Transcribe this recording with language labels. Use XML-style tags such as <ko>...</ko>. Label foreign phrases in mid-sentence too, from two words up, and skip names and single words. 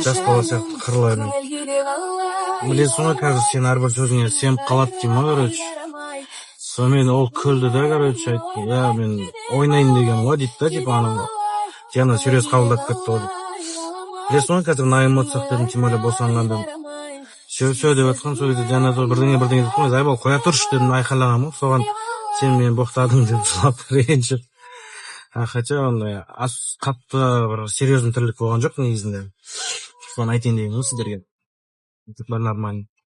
<kk>Жас бала сияқты қырыла бермейді. Білесің ғой, қазір сен әрбір сөзіңе сеніп қалады деймін, короче. Сонымен ол күлді да, короче, айтты, мен ойнайын деген ғой дейді да, типа анау Диана серьез қабылдап кетті ғой дейді. Білесің ғой, қазір мына эмоциях дедім,</kk> <ru>тем более</ru> <kk>босанғанда. Все деп жатқан, сол кезде Диана бірдеңе деп қойды, айбал қоя тұршы дедім, айқайлағам, соған сен мені боқтадың деп жылап ренжіп. Хотя ондай қатты бір серьезный тірлік болған жоқ негізінде. Соны айтайын деген ғой сіздерге. Бір нормально.</kk>